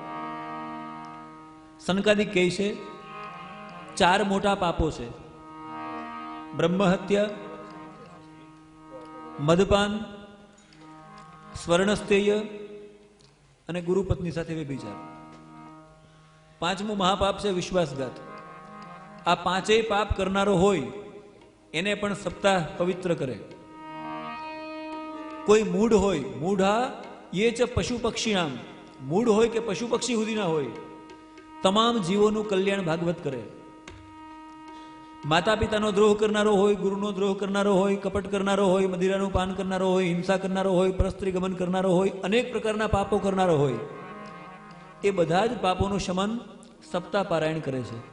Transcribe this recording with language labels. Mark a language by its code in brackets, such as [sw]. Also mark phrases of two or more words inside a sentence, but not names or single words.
[gu] સનકાદિક કહે છે 4 મોટા પાપો છે: બ્રહ્મહત્યા, મદપાન, સ્વર્ણસ્તેય અને ગુરુપત્ની સાથે વ્યભિચાર. 5મું મહાપાપ છે વિશ્વાસઘાત. આ 5 પાપ કરનારો હોય એને પણ સપ્તાહ પવિત્ર કરે. કોઈ મૂઢ હોય, [sa] મૂઢા ये च પશુ પક્ષીણામ, [gu] મૂઢ હોય કે પશુ પક્ષી સુધીના હોય, તમામ જીવોનું કલ્યાણ ભાગવત કરે. માતા પિતાનો દ્રોહ કરનારો હોય, ગુરુનો દ્રોહ કરનારો હોય, કપટ કરનારો હોય, મદિરાનું પાન કરનારો હોય, હિંસા કરનારો હોય, પરસ્ત્રી ગમન કરનારો હોય, અનેક પ્રકારના પાપો કરનારો હોય, એ બધા જ પાપોનું શમન સપ્તાહ પારાયણ કરે છે.